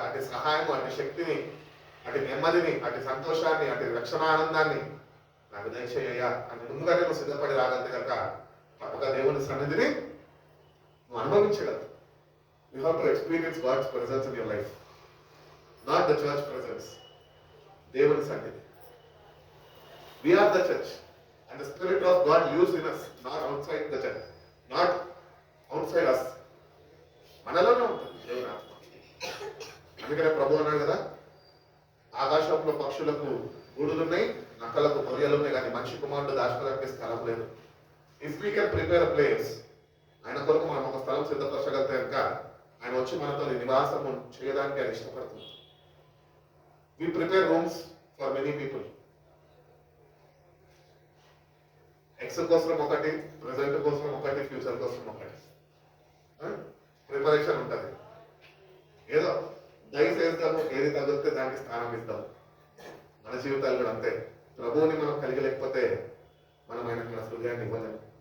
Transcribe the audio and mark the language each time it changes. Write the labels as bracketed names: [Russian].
[Telugu] అటు సహాయం, అటు శక్తిని, అటు నెమ్మదిని, అటు సంతోషాన్ని, అటు రక్షణ ఆనందాన్ని నాకు దయచేయ్యా అని ముందుగానే నువ్వు సిద్ధపడి రాగలితే కనుక తప్పక దేవుని సన్నిధిని నువ్వు అనుభవించగలవు. [English] You have to experience God's presence in your life, not the church presence. [Telugu] దేవుని సన్నిధి. [English] We are the church and the Spirit of God lives in us, not outside the church, not outside us. [Telugu] మనలోనే ఉంటుంది దేవుని ఆత్మ. అందుకనే ప్రభు అన్నాడు కదా, ఆకాశంలో పక్షులకు గూడులు ఉన్నాయి, నక్కలకు పొరియలు ఉన్నాయి, కానీ మనిషి కుమారుడు దాచుకోవడానికి స్థలం లేదు. [English] if we can prepare a place, [Telugu] ఆయన కొరకు మనం ఒక స్థలం సిద్ధపరచగలితే కనుక ఆయన వచ్చి మనతో నివాసం చేయడానికి ఆయన ఇష్టపడుతుంది. [English] We prepare rooms for many people. [Telugu] X కోసం ఒకటి, ప్రెజెంట్ కోసం ఒకటి, ఫ్యూచర్ కోసం ఒకటి ప్రిపరేషన్ ఉంటుంది. ఏదో దయచేస్తాము, ఏది తగిలితే దానికి స్థానం ఇస్తాము. మన జీవితాలు కూడా అంతే. ప్రభువుని మనం కలిగలేకపోతే మనం ఆయనకు మన హృదయాన్ని ఇవ్వలేము.